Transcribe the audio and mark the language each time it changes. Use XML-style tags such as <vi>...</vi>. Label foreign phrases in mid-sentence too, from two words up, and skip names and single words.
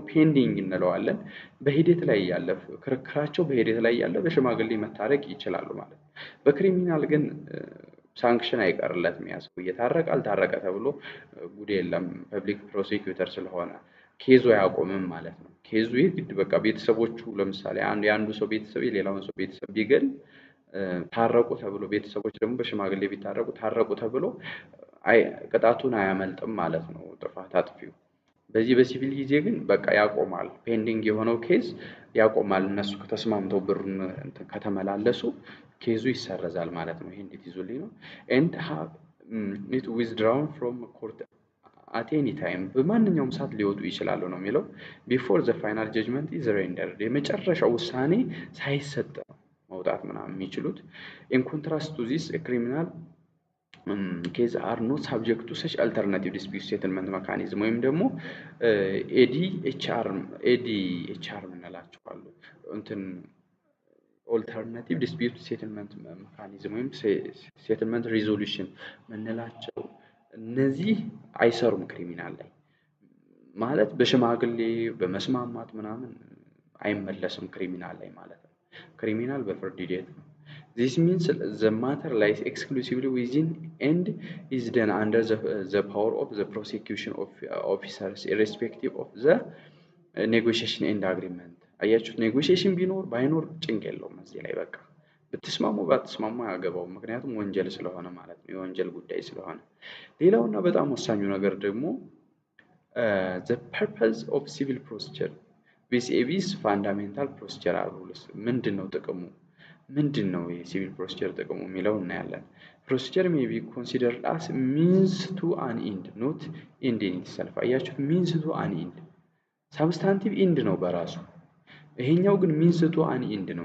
<am>ፔንዲንግ እንለዋለን በሂደት ላይ ያለ ክርክራቸው በሂደት ላይ ያለ በሽማግሌ መታረቅ ይችላሉ ማለት ነው በክሪሚናል ግን ሳንክሽን አይቀርለትም ያስው እየታረቃል ታረቀ ተብሎ ጉድ የለም</am> <en>public prosecutor</en> <am>ስለሆነ ኬዙ ያቆምም ማለት ነው ኬዙ ይግድ በቃ ቤተሰቦቹ ለምሳሌ አንዱ ሰው ቤተሰብ የሌላውን ሰው ቤተሰብ ቢገል ታረቁ ተብሎ ቤተሰቦች ደግሞ በሽማግሌ ቢታረቁ ታረቁ ተብሎ ቅጣቱን አያመልጥም ማለት ነው ጥፋት አጥፊው በዚህ በሲቪል ጊዜ ግን በቃ ያቆማል ፔንዲንግ የሆነው ኬዝ ያቆማል እነሱ ከተስማምተው ብሩን ከተመላለሱ ኬዙ ይሰረዛል ማለት ነው ይሄ እንዴት ይዙልኝ ነው</am> <en>and have it withdrawn from court at any time</en> <am>በማንኛውም ሰዓት ሊወጡ ይችላሉ ነው የሚለው</am> <en>before the final judgment is rendered</en> <am>የመጨረሻው ውሳኔ ሳይሰጥ መውጣት ምናምን የሚችሉት</am> <en>in contrast to this a criminal case are not subject to such alternative dispute settlement mechanism</en> <am>ወይም ደግሞ</am> <en>ADHR</en> <am>ምንላችኋል እንትን</am> <en>alternative dispute settlement mechanism ወይም settlement resolution</en> <am>ምንላቸው እነዚህ አይሰሩም ክሪሚናል ላይ ማለት በሽማግሌ በመስማማት ምናምን አይመለስም ክሪሚናል ላይ ማለት ነው ክሪሚናል በፍርድ ሂደት ነው</am> <en>This means the matter lies exclusively within and is done under the power of the prosecution officers irrespective of the negotiation and agreement.</en> <am>አያችሁ negotiation ቢኖር ባይኖር ጭንቅ የለውም እዚህ ላይ በቃ ብትስማሙ ባትስማሙ አያገባውም። ምክንያቱም ወንጀል ስለሆነ ማለት ነው፣ የወንጀል ጉዳይ ስለሆነ። ሌላውና በጣም ወሳኙ ነገር ደግሞ</am> <en>the purpose of civil procedure vis-a-vis fundamental procedural rules</en> <am>ምንድን ነው ጥቅሙ? ምንድን ነው የሲቪል ፕሮሲጀር ጥቅሙ የሚለው እናያለን።</am> <en>procedure may be considered as means to an end not end in itself። አያችሁት? means to an end substantive end</en> <am>ነው በራሱ። ይሄኛው ግን</am> <en>means to an end ነው።</en>